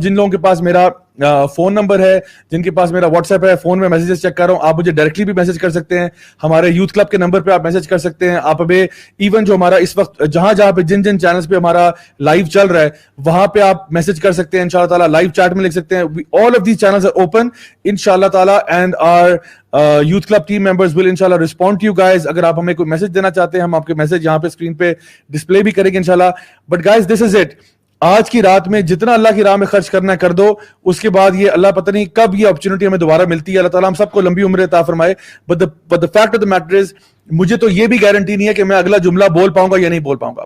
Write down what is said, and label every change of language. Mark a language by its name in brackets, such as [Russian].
[Urdu] جن لوگوں کے پاس میرا فون نمبر ہے, جن کے پاس میرا واٹس ایپ ہے, فون میں میسیجز چیک کر رہا ہوں, آپ مجھے ڈائریکٹلی بھی میسج کر سکتے ہیں. ہمارے یوتھ کلب کے نمبر پہ آپ میسج کر سکتے ہیں. آپ ابھی ایون جو ہمارا اس وقت جہاں پہ جن چینلز پہ ہمارا لائیو چل رہا ہے وہاں پہ آپ میسج کر سکتے ہیں. انشاءاللہ تعالیٰ لائیو چیٹ میں لکھ سکتے ہیں. [English] all of these channels are open انشاءاللہ تعالیٰ, and our youth club team members will inshallah respond to you guys. [Urdu] اگر آپ ہمیں کوئی میسج دینا چاہتے ہیں ہم آپ کے میسج یہاں پہ اسکرین پہ ڈسپلے بھی کریں گے انشاءاللہ. [English] but guys this is it, [Urdu] آج کی رات میں جتنا اللہ کی راہ میں خرچ کرنا ہے کر دو. اس کے بعد یہ اللہ پتہ نہیں کب یہ اپرچونٹی ہمیں دوبارہ ملتی ہے. اللہ تعالیٰ ہم سب کو لمبی عمر عطا فرمائے. [English] but the fact of the matter is [Urdu] مجھے تو یہ بھی گارنٹی نہیں ہے کہ میں اگلا جملہ بول پاؤں گا یا نہیں بول پاؤں گا.